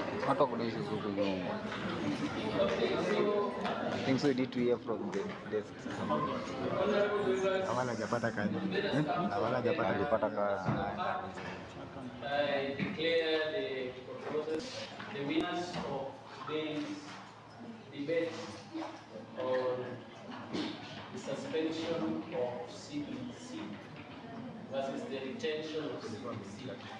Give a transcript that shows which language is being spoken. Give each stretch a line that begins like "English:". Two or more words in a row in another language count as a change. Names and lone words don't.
Swahili: Watu wako na issues huko nyuma.
English: I think so you need to hear from the desk.
Swahili: Awala hajapata kazi. Awala hajapata kazi.
English: I declare the proposals, the winners of today's debate on the suspension of CBC versus the retention of CBC.